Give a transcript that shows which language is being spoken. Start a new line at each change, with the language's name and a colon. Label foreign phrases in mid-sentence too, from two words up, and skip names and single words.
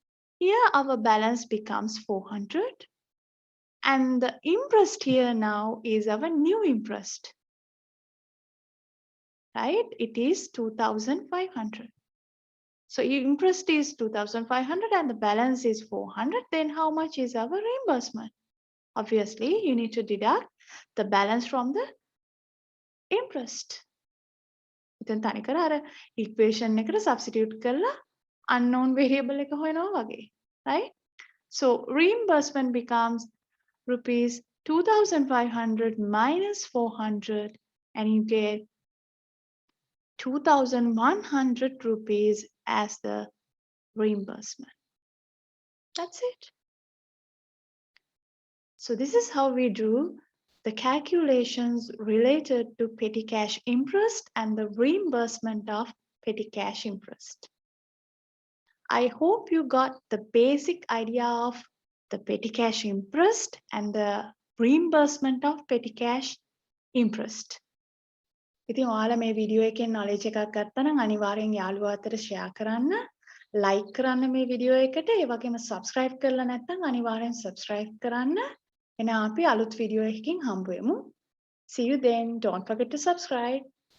English: Here our balance becomes 400 And the imprest here now is our new imprest, right? It is 2,500. So imprest is 2,500 and the balance is 400. Then how much is our reimbursement? Obviously, you need to deduct the balance from the imprest.
Sinhala: ඉතින් තනිකර අර equation එකට substitute කරලා
English: unknown variable
Sinhala: එක හොයනවා වගේ,
English: right? So reimbursement becomes rupees 2,500 minus 400 and you get 2,100 rupees as the reimbursement. That's it. So this is how we do the calculations related to petty cash interest and the reimbursement of petty cash interest. I hope you got the basic idea of the petty cash interest and the reimbursement of petty cash interest.
Sinhala: ඉතින් ඔයාලා මේ වීඩියෝ එකෙන් knowledge එකක් ගත්තා නම් අනිවාර්යෙන් යාළුවෝ අතර share කරන්න, like කරන්න මේ වීඩියෝ එකට, ඒ වගේම subscribe කරලා නැත්නම් අනිවාර්යෙන් subscribe කරන්න. එහෙනම් අපි අලුත් වීඩියෝ එකකින් හම්බ වෙමු.
English: See you then. Don't forget to subscribe.